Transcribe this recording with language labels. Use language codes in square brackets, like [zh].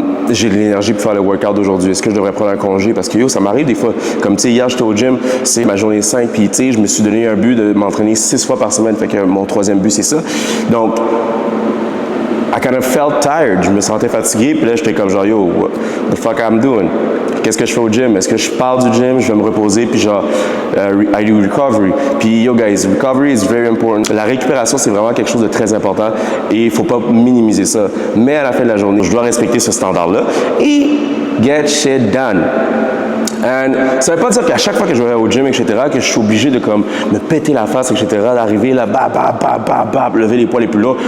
[fr] j'ai de l'énergie pour faire le workout d'aujourd'hui? Est-ce que je devrais prendre un congé? Parce que ça m'arrive des fois. Comme tu sais, hier, j'étais au gym, c'est ma journée 5, puis tu sais, je me suis donné un but de m'entraîner 6 fois par semaine. Fait que mon 3e but, c'est ça. [en] Donc, I kind of felt tired. [fr] Je me sentais fatigué, puis là, j'étais comme genre, yo, [en] what the fuck I'm doing? [fr] Qu'est-ce que je fais au gym? Est-ce que je pars du gym, je vais me reposer, puis genre, [en] I do recovery. Puis yo, guys, recovery is very important. [fr] La récupération, c'est vraiment quelque chose de très important et il faut pas minimiser ça. Mais à la fin de la journée, je dois respecter ce standard-là et [en] get shit done. [fr] And ça veut pas dire qu'à chaque fois que je vais au gym, etc., que je suis obligé de comme me péter la face, etc., d'arriver là, lever les poids les plus lourds.